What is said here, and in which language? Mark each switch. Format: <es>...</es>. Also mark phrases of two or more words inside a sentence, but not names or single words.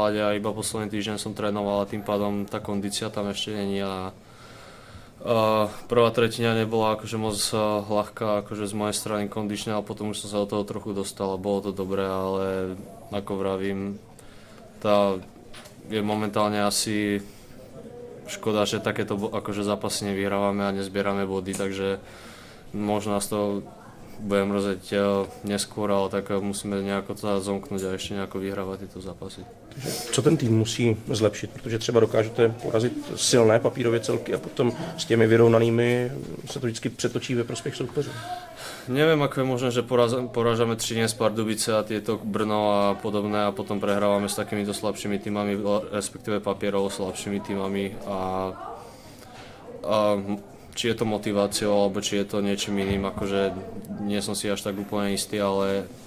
<sk>ľade a iba posledný týždeň som trénoval a tým pádom tá kondícia tam ešte není a prvá tretina nebola akože moc ľahká akože z mojej strany kondične a potom už som sa do toho trochu dostal a bolo to dobré, ale ako vravím, tá je momentálne asi škoda, že takéto akože zápasy nevyhrávame a nezbierame body, takže možno nás to bude mrzeť neskôr, ale tak musíme nejako to zomknúť a ešte nejako vyhrávať tieto zápasy.</sk> <cs>Co ten tým musí zlepšit? Protože třeba dokážete porazit silné papírově celky a potom s těmi vyrovnanými se to vždycky přetočí ve prospěch soupeřů.</cs> <sk>Neviem, ako je možné, že porážame Třinec, Pardubice a tieto Brno a podobné a potom prehrávame s takýmito slabšími týmami, respektíve papierov slabšími týmami a či je to motiváciou, alebo či je to niečím iným, akože nie som si až tak úplne istý, ale</sk>